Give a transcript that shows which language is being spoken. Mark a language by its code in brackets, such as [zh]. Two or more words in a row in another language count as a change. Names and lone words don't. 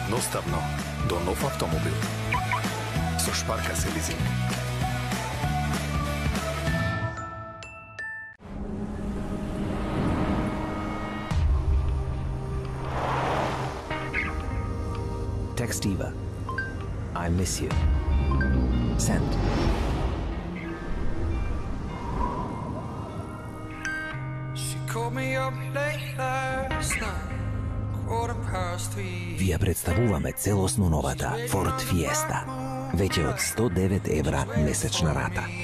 [mk] едноставно до нов автомобил. Со Шпарка се лизинг. [en] Text Eva. I miss you. Send. [mk] Ви ја представуваме целосно новата Ford Fiesta. Веќе од 109 евра месечна рата.